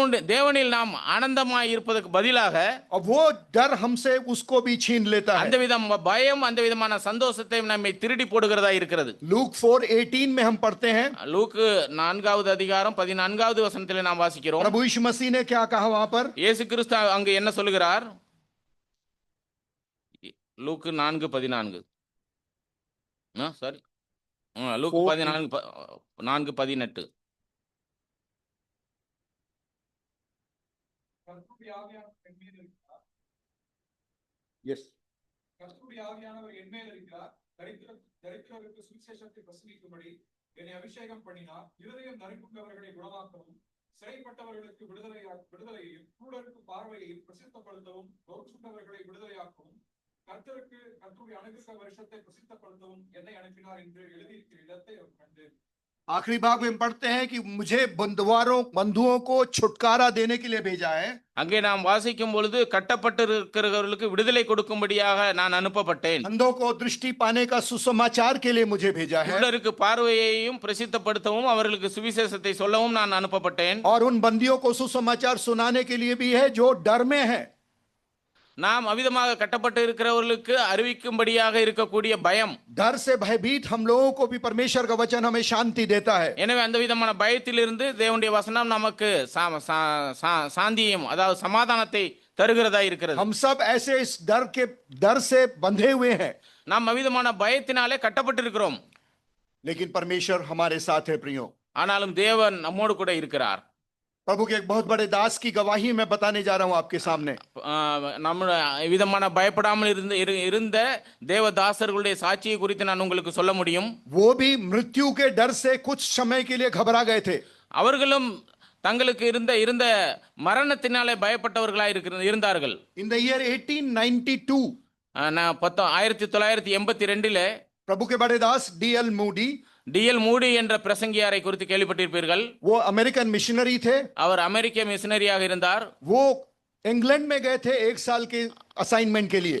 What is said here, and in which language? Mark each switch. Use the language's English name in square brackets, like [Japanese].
[Tamil] தேவனில் நாம் ஆனந்தமாய் இருப்பதற்கு பதிலாக [Hindi] वो डर हमसे उसको भी छीन लेता है. [Tamil] அந்த விதம் பயம் அந்த விதமான சந்தோஷத்தை நம்மை திருடி போடுகிறதா இருக்கிறது. [Hindi] लूक 4:18 में हम पढ़ते हैं. [Tamil] லூக்கு 4வது அதிகாரம் 14வது வசனத்தில் நாம் வாசிக்கிறோம். [Hindi] प्रभु यीशु मसीह ने क्या कहा वहां पर? [Tamil] இயேசு கிறிஸ்து அங்கு என்ன சொல்லுகிறார்? லூக்கு 4:14. Sorry, Luke 4:18. கர்த்தருடைய ஆவியானவர் என் மேல் இருக்கிறார். [English] yes [Tamil] கர்த்தருடைய ஆவியானவர் என் மேல் இருக்கிறார். தரித்திரருக்கு சுவிசேஷத்தை பிரசங்கிக்கும்படி என்னை அபிஷேகம் பண்ணினார். இருதயம் நறுங்குண்டவர்களை குணமாக்கவும், சிறைப்பட்டவர்களுக்கு விடுதலையையும், குருடருக்கு பார்வையையும் பிரசித்தப்படுத்தவும், தோற்றுண்டவர்களை விடுதலையாக்கவும், கர்த்தருடைய அனுகிரக வருஷத்தை பிரசித்தப்படுத்தவும் என்னை அனுப்பினார் என்று எழுதியிருக்கிற இடத்தை அவர் கண்டு. [Hindi] आखिरी भाग में पढ़ते हैं कि मुझे बंधुओं को छुटकारा देने के लिए भेजा है। [Tamil] அங்கே நாம் வாசிக்கும் பொழுது கட்டப்பட்டிருக்கிறவர்களுக்கு விடுதலை கொடுக்கும்படியாக நான் அனுப்பப்பட்டேன். [Hindi] अंधों को दृष्टि पाने का सुसमाचार के लिए मुझे भेजा है [Tamil] குருடருக்கு பார்வையையும் பிரசித்தப்படுத்தவும் அவர்களுக்கு சுவிசேஷத்தை சொல்லவும் நான் அனுப்பப்பட்டேன். [Hindi] और उन बंदियों को सुसमाचार सुनाने के लिए भी है जो डर में है। [Tamil] நாம் அவிதமாக கட்டப்பட்டு இருக்கிறவர்களுக்கு அறிவிக்கும்படியாக இருக்கக்கூடிய பயம். [Hindi] डर से भयभीत हम लोगों को भी परमेश्वर का वचन हमें शांति देता है। [Tamil] எனவே அந்த விதமான பயத்திலிருந்து தேவனுடைய வசனம் நமக்கு சாந்தியும் அதாவது சமாதானத்தை தருகிறதா இருக்கிறது. [Hindi] हम सब ऐसे इस डर से बंधे हुए हैं, [Tamil] நாம் அவிதமான பயத்தினாலே கட்டப்பட்டிருக்கிறோம். [Hindi] लेकिन परमेश्वर हमारे साथ है प्रियो। [Tamil] ஆனாலும் தேவன் நம்மோடு கூட இருக்கிறார். [Hindi] प्रभु के एक बहुत बड़े दास की गवाही मैं बताने जा रहा हूं आपके सामने। [Tamil] நம்ம விதமான பயப்படாமல் இருந்த தேவதாசர்களுடைய சாட்சியை குறித்து நான் உங்களுக்கு சொல்ல முடியும். [Hindi] वो भी मृत्यु के डर से कुछ समय के लिए घबरा गए थे। [Tamil] அவர்களும் தங்களுக்கு இருந்த மரணத்தினாலே பயப்பட்டவர்களாய் இருந்தார்கள். [English] In the year 1892 1982 [Hindi] प्रभु के बड़े दास D.L. मूडी [Tamil] டிஎல் மூடி என்ற பிரசங்கியாரை குறித்து கேள்விப்பட்டிருப்பீர்கள். [Hindi] वो अमेरिकन मिशनरी थे। [Tamil] அவர் அமெரிக்க மிஷனரியாக இருந்தார். [Hindi] वो इंग्लैंड में गए थे 1 साल के असाइनमेंट के लिए।